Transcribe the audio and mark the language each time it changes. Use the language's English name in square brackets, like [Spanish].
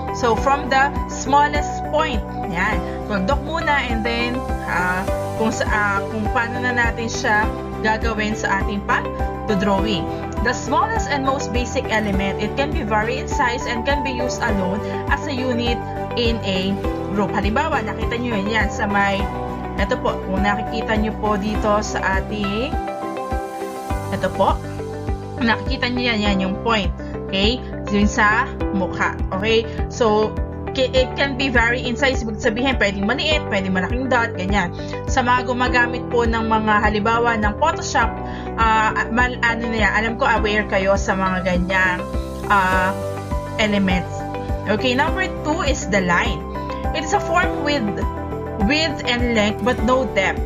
[English] So, from the smallest point. [Filipino] Yan. Magdok muna and then kung paano na natin siya gagawin sa ating pagdodrawing. [English] The smallest and most basic element, it can be vary in size and can be used alone as a unit in a group. [Filipino] Halimbawa, nakita nyo yan sa may ito po, kung nakikita nyo po dito sa ating, ito po, Nakikita nyo yan yung point. Okay? Yun sa mukha. Okay? [English] So, it can be very insize. [Filipino] Ibig sabihin, pwedeng maliit, pwedeng malaking dot, ganyan. Sa mga gumagamit po ng mga halimbawa ng Photoshop, alam ko aware kayo sa mga ganyang elements. [English] Okay, number 2 is the line. It is a form with width and length but no depth.